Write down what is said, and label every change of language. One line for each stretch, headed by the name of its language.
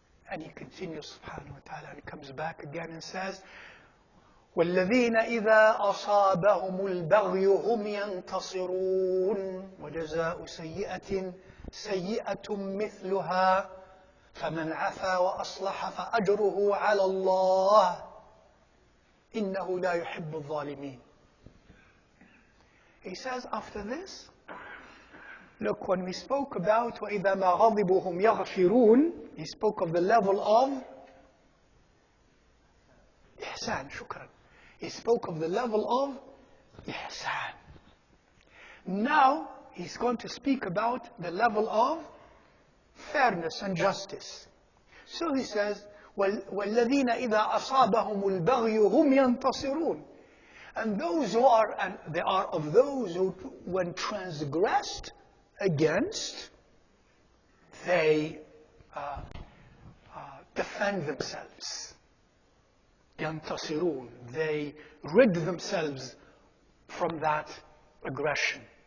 English: And He continues, subhanahu wa ta'ala, and comes back again and says,
Arabic: وَالَّذِينَ إِذَا أَصَابَهُمُ الْبَغْيُ هُمْ يَنْتَصِرُونَ وَجَزَاءُ سَيِّئَةٍ سَيِّئَةٌ مِثْلُهَا فَمَنْ عَفَا وَأَصْلَحَ فَأَجْرُهُ عَلَى اللَّهِ إِنَّهُ لَا يُحِبُّ الظَّالِمِينَ.
English: He says after this, look, when we spoke about
Arabic: وَإِذَا مَا غَضِبُهُمْ يَغْفِرُونَ,
English: he spoke of the level of إحسان.
Arabic: شكرا.
English: He spoke of the level of إحسان. Now he's going to speak about the level of fairness and justice. So he says,
Arabic: وَالَّذِينَ إِذَا أَصَابَهُمُ الْبَغْيُ هُمْ يَنْتَصِرُونَ.
English: And those who are, and they are of those who, when transgressed against, they defend themselves.
Arabic: يَنْتَصِرُونَ.
English: They rid themselves from that aggression.